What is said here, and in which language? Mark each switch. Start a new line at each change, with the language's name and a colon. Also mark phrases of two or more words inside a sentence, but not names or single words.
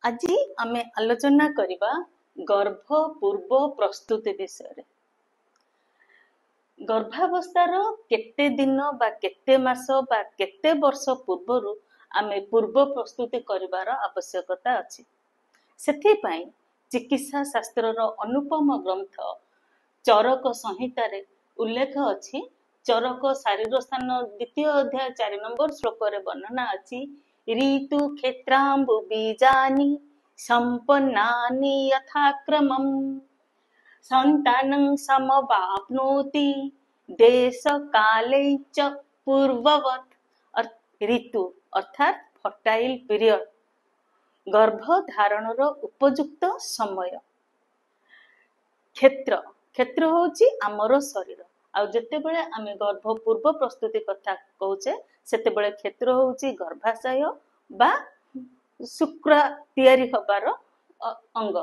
Odia: ଆଜି ଆମେ ଆଲୋଚନା କରିବା ଗର୍ଭ ପୂର୍ବ ପ୍ରସ୍ତୁତି ବିଷୟ। ଗର୍ଭାବସ୍ଥାର କେତେ ଦିନ ବା କେତେ ମାସ ବା କେତେ ବର୍ଷ ପୂର୍ବରୁ ଆମେ ପୂର୍ବ ପ୍ରସ୍ତୁତି କରିବାର ଆବଶ୍ୟକତା ଅଛି। ସେଥି ପାଇଁ ଚିକିତ୍ସା ଶାସ୍ତ୍ରର ଅନୁପମ ଗ୍ରନ୍ଥ ଚରକ ସଂହିତା ରେ ଉଲ୍ଲେଖ ଅଛି। ଚରକ ଶାରୀର ସ୍ଥାନ ଦ୍ୱିତୀୟ ଅଧ୍ୟାୟ 4 ନମ୍ବର ଶ୍ଳୋକ ରେ ବର୍ଣ୍ଣନା ଅଛି।
Sanskrit: ऋतु क्षेत्राम्बु बीजानि संपन्नानि यथाक्रमम् संतानं समवाप्नोति देश काले च पूर्ववत्।
Odia: ଋତୁ ଅର୍ଥାତ
English: fertile period
Odia: ଗର୍ଭ ଧାରଣର ଉପଯୁକ୍ତ ସମୟ। କ୍ଷେତ୍ର କ୍ଷେତ୍ର ହେଉଛି ଆମର ଶରୀର ଆଉ ଯେତେ ବେଳେ ଆମେ ଗର୍ଭ ପୂର୍ବ ପ୍ରସ୍ତୁତି କଥା କହୁଛେ ସେତେ ବେଳେ କ୍ଷେତ୍ର ହେଉଛି ଗର୍ଭାଶୟ ବା ଶୁକ୍ର ତିଆରି ହେବାର ଅଙ୍ଗ।